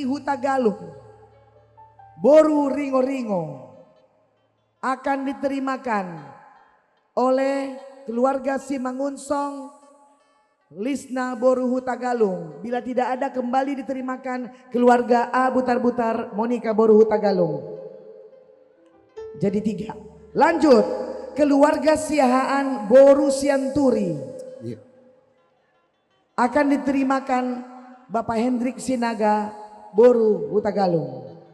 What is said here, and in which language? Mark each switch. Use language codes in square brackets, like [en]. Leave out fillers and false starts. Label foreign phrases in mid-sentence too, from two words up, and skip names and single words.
[id] Hutagalung Boru Ringo-Ringo akan diterimakan oleh keluarga Simangunsong Lisna Boru Hutagalung. Bila tidak ada, kembali diterimakan keluarga A Butar-Butar Monica Boru Hutagalung. Jadi 3. Lanjut, keluarga Siahaan Boru Sianturi akan diterimakan Bapak Hendrik Sinaga Boru Hutagalung.